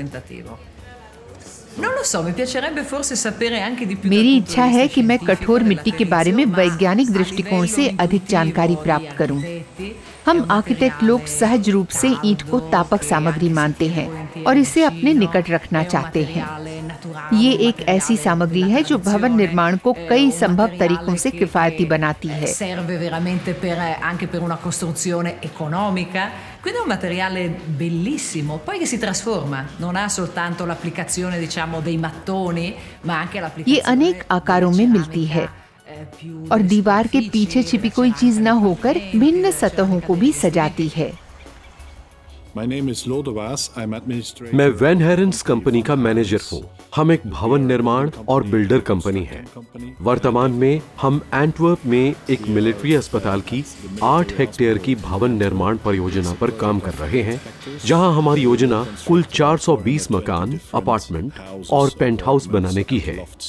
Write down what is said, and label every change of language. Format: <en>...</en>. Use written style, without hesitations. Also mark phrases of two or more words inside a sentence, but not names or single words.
<hi>मेरी इच्छा है कि मैं कठोर मिट्टी के बारे में वैज्ञानिक दृष्टिकोण से अधिक जानकारी प्राप्त करूं। हम आर्किटेक्ट लोग सहज रूप से ईंट को तापक सामग्री मानते हैं और इसे अपने निकट रखना चाहते हैं। ये एक ऐसी सामग्री है जो भवन निर्माण को कई संभव तरीकों से किफायती बनाती है।</hi> <it>Quindi è un materiale bellissimo, poi che si trasforma, non ha soltanto l'applicazione, diciamo, dei mattoni, ma anche l'applicazione.</it> <hi>ये अनेक आकारों में मिलती है और दीवार के पीछे छिपी कोई चीज न होकर भिन्न सतहों को भी सजाती है। मैं वैन हेरेंस कंपनी का मैनेजर हूँ। हम एक भवन निर्माण और बिल्डर कंपनी है। वर्तमान में हम एंटवर्प में एक मिलिट्री अस्पताल की 8 हेक्टेयर की भवन निर्माण परियोजना पर काम कर रहे हैं, जहां हमारी योजना कुल 420 मकान, अपार्टमेंट और पेंट हाउस बनाने की है।</hi>